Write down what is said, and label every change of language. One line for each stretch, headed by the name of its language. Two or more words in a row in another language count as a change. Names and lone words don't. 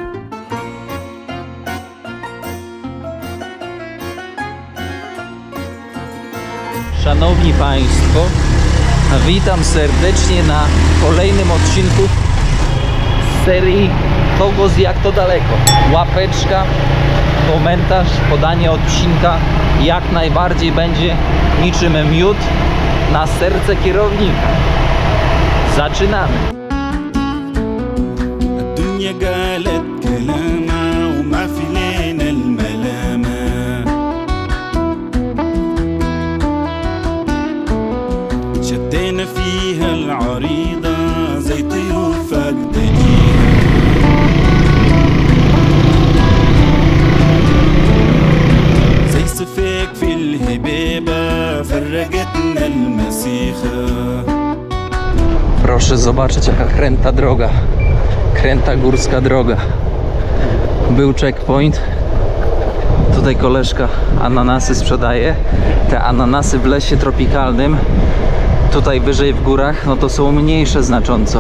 Polish: Szanowni Państwo, witam serdecznie na kolejnym odcinku z serii Kogoś jak to daleko. Łapeczka, komentarz, podanie odcinka jak najbardziej będzie niczym miód na serce kierownika. Zaczynamy.
Arabic: شدينا فيها العريضة زي طيور فاقدة زي صفيك في الهبيبة فرقتنا المسيخة.
Polish: Proszę zobaczyć, jaka kręta droga. Kręta górska droga. Był checkpoint. Tutaj koleżka ananasy sprzedaje. Te ananasy w lesie tropikalnym. Tutaj wyżej w górach, no to są mniejsze znacząco.